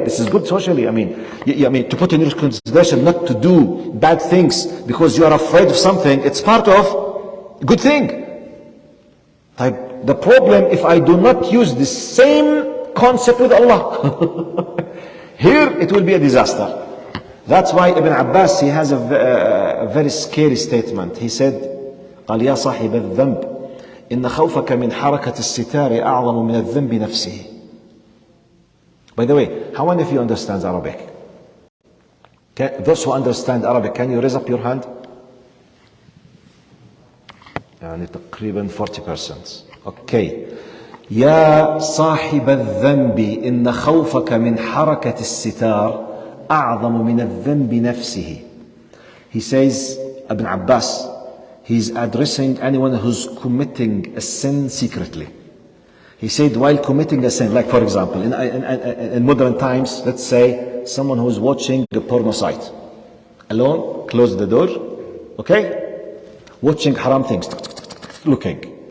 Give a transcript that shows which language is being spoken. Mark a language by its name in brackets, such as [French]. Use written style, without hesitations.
[English] This is good socially. I mean, to put in your consideration not to do bad things because you are afraid of something, it's part of good thing. the problem if I do not use the same concept with Allah. Here it will be a disaster. That's why Ibn Abbas, he has a very scary statement. He said, [Arabic] قال يا صاحب الذنب إن خوفك من حركة الستار أعظم من الذنب نفسه. [English] By the way, how many of you understands Arabic? Those who understand Arabic, can you raise up your hand? [Arabic] يعني تقريبا 40%. Okay. يا صاحب الذنب إن خوفك من حركة الستار أعظم من الذنب نفسه. [English] He says, Ibn Abbas, he's addressing anyone who's committing a sin secretly. He said, while committing a sin, like for example, in modern times, let's say someone who's watching a porno site, alone, close the door, okay, watching haram things, looking.